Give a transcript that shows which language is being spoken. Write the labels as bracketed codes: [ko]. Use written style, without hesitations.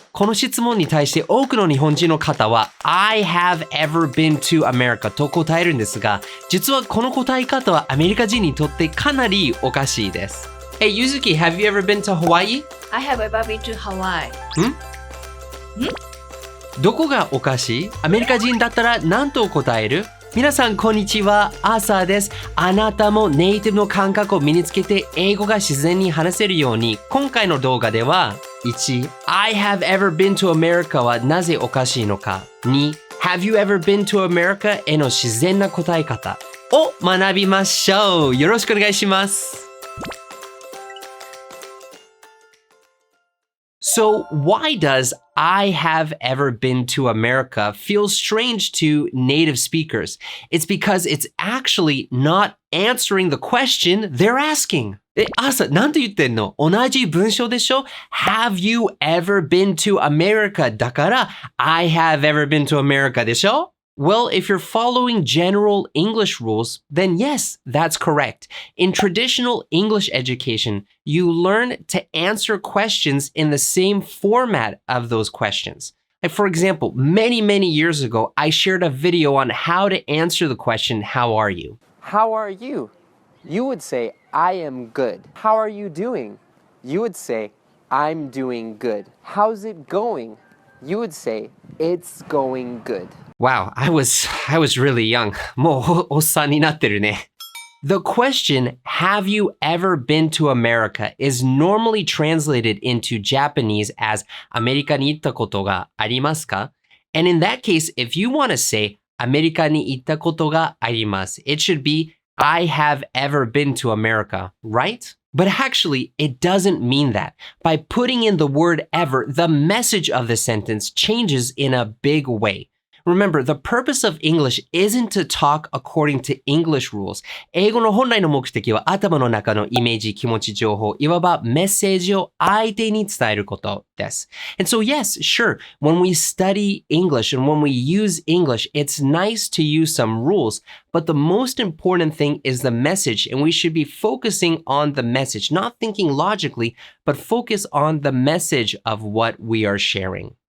[ja] この質問に対して多くの日本人の方は [en] I have ever been to America [ja] と答えるんですが、実はこの答え方はアメリカ人にとってかなりおかしいです。 [en] Hey, Yuzuki, have you ever been to Hawaii? I have ever been to Hawaii. [ja] どこがおかしい？アメリカ人だったら何と答える？皆さんこんにちは、アーサーです。あなたもネイティブの感覚を身につけて英語が自然に話せるように、今回の動画では1. [en] I have ever been to America [ja] はなぜおかしいのか。 2. [en] Have you ever been to America [ja] への自然な答え方を学びましょう。よろしくお願いします。 [en] So why does I have ever been to America feel strange to native speakers? It's because it's actually not answering the question they're asking. [ja] 朝、なんて言ってんの？同じ文章でしょ？ [en] Have you ever been to America? [ja] だから、 [en] I have ever been to America [ja] でしょ？ [en] Well, if you're following general English rules, then yes, that's correct. In traditional English education, you learn to answer questions in the same format of those questions. Like for example, many years ago, I shared a video on how to answer the question, how are you? How are you? You would say, I am good. How are you doing? You would say, I'm doing good. How's it going? You would say, it's going good. Wow, I was really young. [ja] もうおっさんになってるね。 [en] The question, have you ever been to America, is normally translated into Japanese as [ja] アメリカに行ったことがありますか? [en] And in that case, if you want to say [ja] アメリカに行ったことがあります, [en] it should be I have ever been to America, right? But actually, it doesn't mean that. By putting in the word ever, the message of the sentence changes in a big way. Remember, the purpose of English isn't to talk according to English rules. [ja] 英語の本来の目的は頭の中のイメージ、気持ち、情報、いわばメッセージを相手に伝えることです。 [en] And so yes, sure, when we study English and when we use English, it's nice to use some rules, but the most important thing is the message, and we should be focusing on the message, not thinking logically, but focus on the message of what we are sharing.